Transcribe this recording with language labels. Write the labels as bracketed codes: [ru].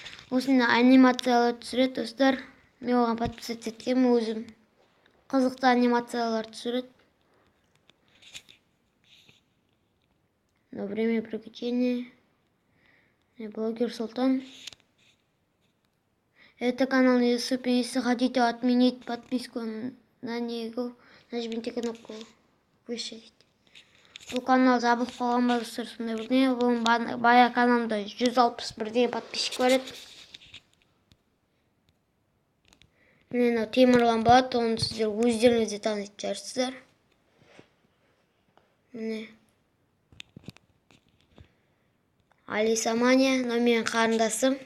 [kk] Осында анимациялар түсіреді достар. Мен оған подписаться еткенмін өзім. Қызықты анимациялар түсіреді. [ru] Время приключения. Блогер Султан. Это канал YouTube. Если хотите отменить подписку на него, нажмите кнопку выше. [kk] Бұл канал жабылып қалған ба достар, сондай бірдеңе. Бұл бая каналымда 161 деген подписчик бар еді. Міне Темірлан болады, оны сіздер өздеріңіз де танитын шығарсыздар. Міне Алиса Мания, менің қарындасым.